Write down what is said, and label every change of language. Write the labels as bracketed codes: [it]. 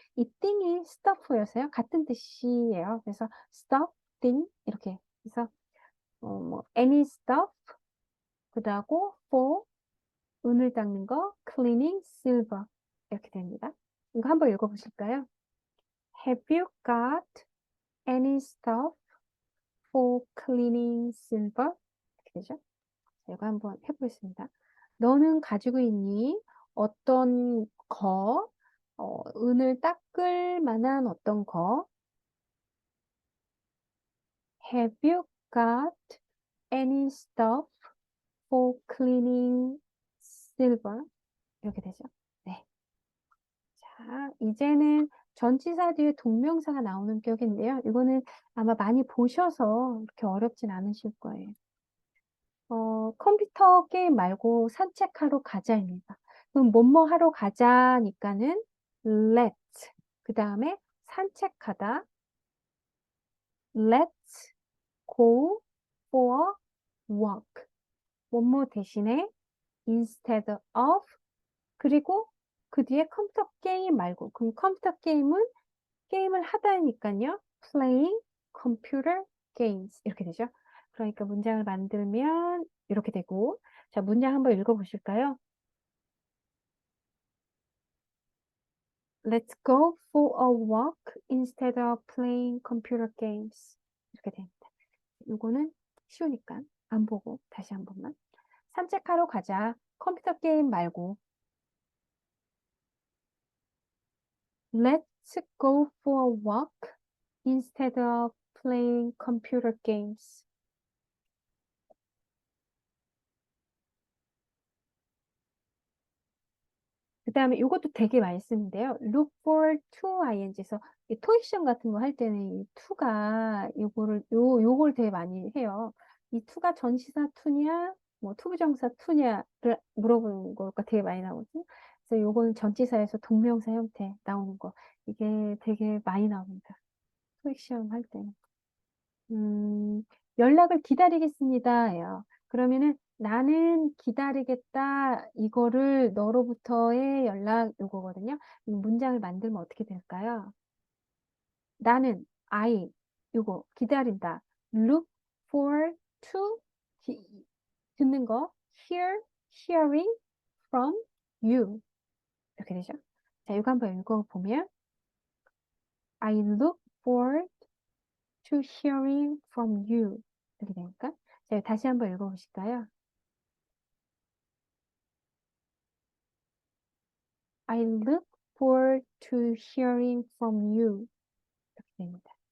[ko] 이 thing이 stuff여서요. 같은 뜻이에요. 그래서 stuff, thing 이렇게 그래서 [en] any stuff [ko] 그다음 for 은을 닦는 거 [en] cleaning silver [ko] 이렇게 됩니다. 이거 한번 읽어보실까요? [en] Have you got any stuff for cleaning silver? [ko] 이렇게 되죠. 제가 한번 해보겠습니다. 너는 가지고 있니? 어떤 거? 은을 닦을 만한 어떤 거? [en] Have you got any stuff for cleaning silver? [ko] 이렇게 되죠. 네. 자, 이제는 전치사 뒤에 동명사가 나오는 격인데요. 이거는 아마 많이 보셔서 이렇게 어렵진 않으실 거예요. 컴퓨터 게임 말고 산책하러 가자입니다. 그럼 뭐뭐 하러 가자니까는 [en] let's [ko] 그 다음에 산책하다. [en] Let's go for a walk. [ko] 뭐뭐 대신에 [en] instead of [ko] 그리고 그 뒤에 컴퓨터 게임 말고 그럼 컴퓨터 게임은 게임을 하다니까요. [en] playing computer games [ko] 이렇게 되죠. 그러니까 문장을 만들면 이렇게 되고 자 문장 한번 읽어보실까요? [en] Let's go for a walk instead of playing computer games [ko] 이렇게 됩니다. 이거는 쉬우니까 안 보고 다시 한 번만 산책하러 가자. 컴퓨터 게임 말고 [en] Let's go for a walk instead of playing computer games. [ko] 그 다음에 이것도 되게 많이 쓰는데요. [en] look for to ing [ko] 에서 이 토익 시험 같은 거 할 때는 이 to가 요걸 되게 많이 해요. 이 to가 전치사 to냐, 뭐 투부정사 to냐를 물어보는 거가 되게 많이 나오거든요. 그래서 요거는 전치사에서 동명사 형태 나오는 거 이게 되게 많이 나옵니다. 토익 시험 할 때는. 연락을 기다리겠습니다예요. 그러면은 나는 기다리겠다. 이거를 너로부터의 연락 요거거든요. 이 문장을 만들면 어떻게 될까요? 나는 I 요거 기다린다. [en] Look for to [ko] 듣는 거 [en] hearing from you [ko] 이렇게 되죠. 자, 이거 한번 읽어보면 [en] I look for to hearing from you [ko] 이렇게 되니까 자, 다시 한번 읽어보실까요? [en] I look forward to hearing from you [ko] 이렇게 됩니다.